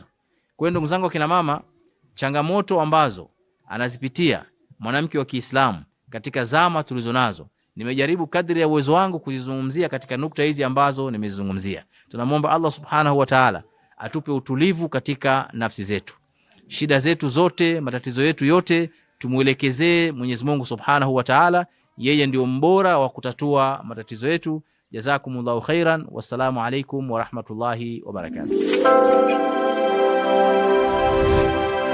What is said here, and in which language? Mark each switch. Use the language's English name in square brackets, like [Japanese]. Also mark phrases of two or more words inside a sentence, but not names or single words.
[Swahili] Kwa hiyo ndugu zangu kina mama, changamoto ambazo anazipitia mwanamke wa Kiislamu katika zama tulizonazo, nimejaribu kadri ya uwezo wangu kuzizungumzia katika nukta hizi ambazo nimezungumzia. Tunamwomba [Arabic] الله سبحانه وتعالى [Swahili] atupe utulivu katika nafsi zetu. Shida zetu zote, matatizo yetu yote tumuelekezee Mwenyezi Mungu [Arabic] سبحانه وتعالى. [Swahili] Yeye ndio mbora wa kutatua matatizo yetu. [Arabic] جزاكم الله خيرا والسلام عليكم ورحمة الله وبركاته.